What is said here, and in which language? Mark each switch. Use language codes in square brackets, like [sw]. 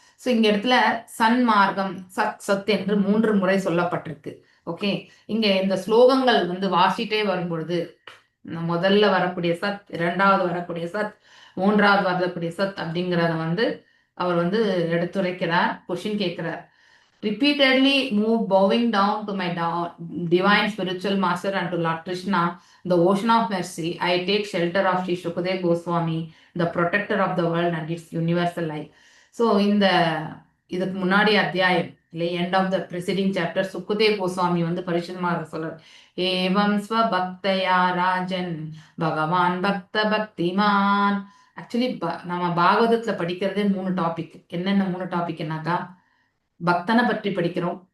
[ta] So இங்க இடத்துல சன்மார்க்கம் சத் என்று 3 முறை சொல்லப்பட்டிருக்கு. ஓகே, இங்க இந்த ஸ்லோகங்கள் வந்து வாசிட்டே வரும்பொழுது முதல்ல வரக்கூடிய சத், 2வது வரக்கூடிய சத், 3வது வரக்கூடிய சத் அப்படிங்கிறத வந்து அவர் வந்து எடுத்துரைக்கிறார். கொஷின் கேட்கிறார். [en] Repeatedly move bowing down to my divine spiritual master and to Lord Krishna, the ocean of mercy, I take shelter of Sri Shukadeva Goswami, the protector of the world and its universal life. [ta] So இதுக்கு முன்னாடி அத்தியாயம் இல்லை, [en] end of the preceding chapter, [ta] Sukhdev Goswami வந்து பரிசுத்தமாக சொல்றார். [sa] ஏவம் ஸ்வபக்தயா ராஜன் பகவான் பக்த பக்திமான். [ta] ஆக்சுவலி நம்ம பாகவதத்துல படிக்கிறதே 3 டாபிக். என்னென்ன 3 டாபிக்னாக்கா, பக்தனை பற்றி படிக்கிறோம்,